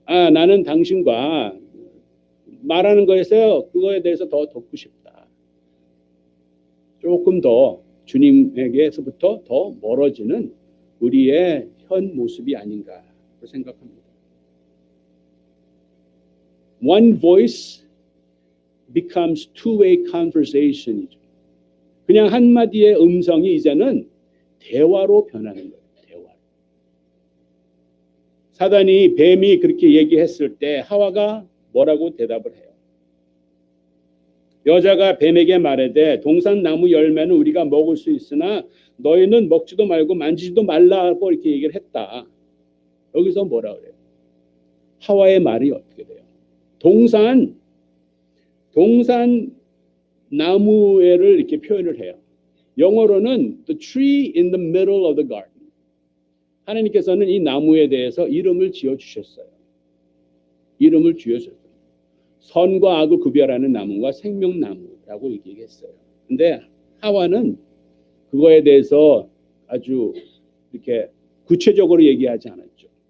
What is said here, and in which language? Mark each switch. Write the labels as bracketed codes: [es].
[ko] 나는 당신과 말하는 거에서 그거에 대해서 더 듣고 싶다. 조금 더 주님에게서부터 더 멀어지는 우리의 현 모습이 아닌가 생각합니다. [en] One voice becomes two-way conversation이죠. [ko] 그냥 한마디의 음성이 이제는 대화로 변하는 거예요. 대화. 사단이 뱀이 그렇게 얘기했을 때 하와가 뭐라고 대답을 해요? 여자가 뱀에게 말하되 동산 나무 열매는 우리가 먹을 수 있으나 너희는 먹지도 말고 만지지도 말라고 이렇게 얘기를 했다. 여기서 뭐라 그래요? 하와의 말이 어떻게 돼요? 동산 나무를 이렇게 표현을 해요. 영어로는 [en] the tree in the middle of the garden. [ko] 하나님께서는 이 나무에 대해서 이름을 지어주셨어요. 이름을 지어주셨어요. 선과 악을 구별하는 나무가 생명나무라고 얘기했어요. 근데 하와는 그거에 대해서 아주 이렇게 구체적으로 얘기하지 않았죠.